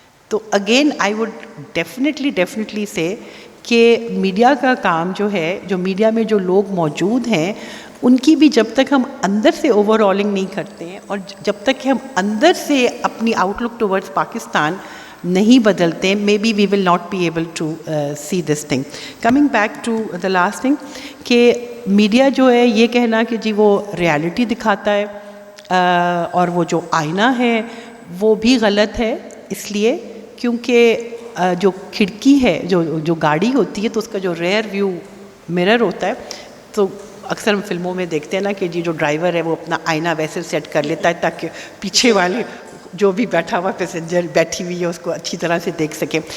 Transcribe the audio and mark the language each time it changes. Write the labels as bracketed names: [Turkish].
[Urdu] تو [English] again I would definitely say [Urdu] کہ میڈیا کا کام جو ہے، جو میڈیا میں جو لوگ موجود ہیں ان کی بھی جب تک ہم اندر سے اوور آلنگ نہیں کرتے ہیں، اور جب تک کہ ہم اندر سے اپنی آؤٹ لک ٹورڈز پاکستان نہیں بدلتے, [English] maybe we will not be able to see this thing. Coming back to the last thing, [Urdu] کہ میڈیا جو ہے یہ کہنا کہ جی وہ ریالٹی دکھاتا ہے اور وہ جو آئینہ ہے وہ بھی غلط ہے, اس لیے کیونکہ جو کھڑکی ہے, جو گاڑی ہوتی ہے تو اس کا جو ریئر ویو مرر ہوتا ہے, تو اکثر ہم فلموں میں دیکھتے ہیں نا کہ جی جو ڈرائیور ہے وہ اپنا آئینہ ویسے سیٹ کر لیتا ہے تاکہ پیچھے والے جو بھی بیٹھا ہوا پیسنجر بیٹھی ہوئی ہے اس کو اچھی طرح سے دیکھ سکے.